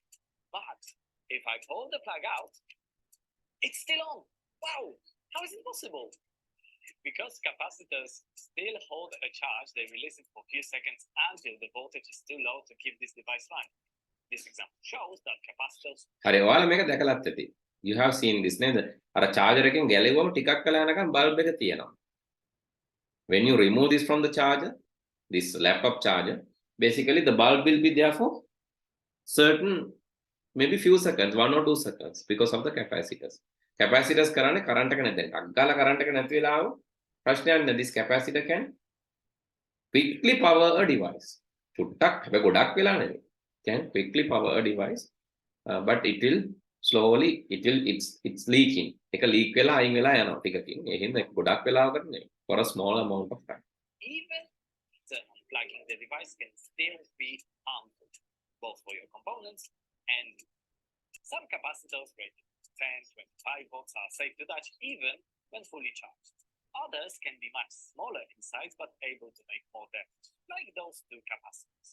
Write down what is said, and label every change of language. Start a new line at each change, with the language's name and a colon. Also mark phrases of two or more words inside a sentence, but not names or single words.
English: But if I pull the plug out, it's still on. Wow! How is it possible? Because capacitors still hold a charge, they release it for a few seconds until the voltage is too low to keep this device running. This example shows that capacitors...
Sinhala: හරි ඔයාලා මේක දැකලාත් ඇති.
English: You have seen this
Sinhala: නේද? අර charger එකෙන් ගැලෙවම ටිකක් කළා යනකම් bulb එක තියෙනවා.
English: When you remove this from the charger, this laptop charger, basically the bulb will be there for certain, maybe few seconds, 1 or 2 seconds, because of the capacitors.
Sinhala: Capacitors කරන්නේ current එක නැති. අග්ගාලා current එක නැති වෙලාව ප්‍රශ්නයක් නෑ.
English: This capacitor can quickly power a device.
Sinhala: චුට්ටක් හැබැයි ගොඩක් වෙලා නෙවෙයි.
English: Can quickly power a device, but it will slowly, it's leaking.
Sinhala: එක leak වෙලා අයින් වෙලා යනවා ටිකකින්. ඒ හින්දා ගොඩක් වෙලාවකට නෙවෙයි.
English: For a small amount of time. Even unplugging the device can still be harmful, both for your components and some capacitors rated 10, 25 volts are safe to touch even when fully charged. Others can be much smaller in size but able to make more damage, like those two capacitors.